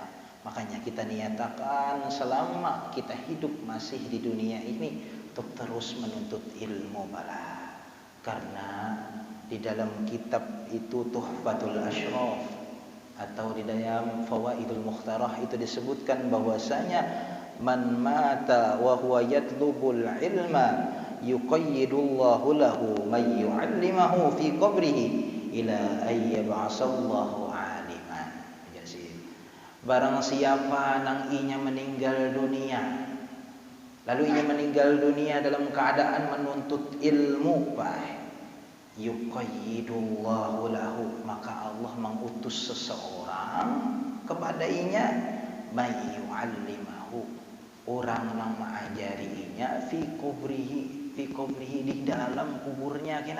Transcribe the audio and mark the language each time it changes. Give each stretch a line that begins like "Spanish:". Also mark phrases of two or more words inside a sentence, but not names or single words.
Indonesian: Makanya kita niatakan selama kita hidup masih di dunia ini untuk terus menuntut ilmu bala. Karena di dalam kitab itu Tuhfatul Ashraf atau di dalam Fawaidul Mukhtarah itu disebutkan bahwasanya
Arabic: من مات وهو يطلب العلم يقيض الله له من يعلمه في قبره إلى أن يبعثه الله عالما.
Banjar: Jadi barang siapa nang inya meninggal dunia lalu inya meninggal dunia dalam keadaan menuntut ilmu
Arabic: يقيض الله له,
Banjar: maka Allah mengutus seseorang kepada inya
Arabic: من يعلمه,
Banjar: orang yang mengajarinya
Arabic: في قبره
Banjar: di dalam kuburnya kena.